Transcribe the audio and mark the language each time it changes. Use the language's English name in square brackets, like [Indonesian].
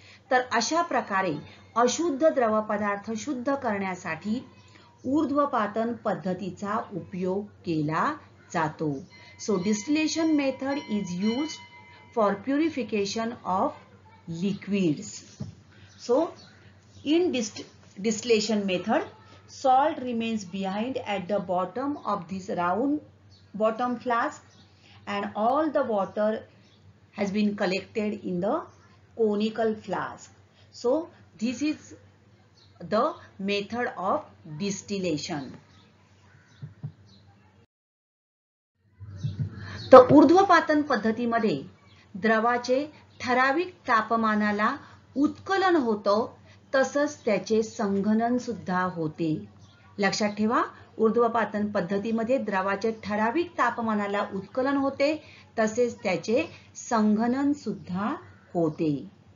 [Marathi] तर अशा प्रकारे अशुद्ध द्रव पदार्थ शुद्ध करण्यासाठी ऊर्ध्वपातन पद्धतीचा उपयोग केला जातो. [English] So distillation method is used for purification of liquids. So in distillation method, salt remains behind at the bottom of this round bottom flask and all the water has been collected in the conical flask. So this is the method of distillation. [Marathi] तर ऊर्ध्वपातन पद्धतीमध्ये द्रवाचे ठराविक तापमानाला उत्कलन होतं, तसंच त्याचे संघनन सुद्धा होते. लक्षात ठेवा, ऊर्ध्वपातन पद्धतीमध्ये द्रवाचे ठराविक तापमानाला उत्कलन होते, तसेच त्याचे संघनन सुद्धा होते.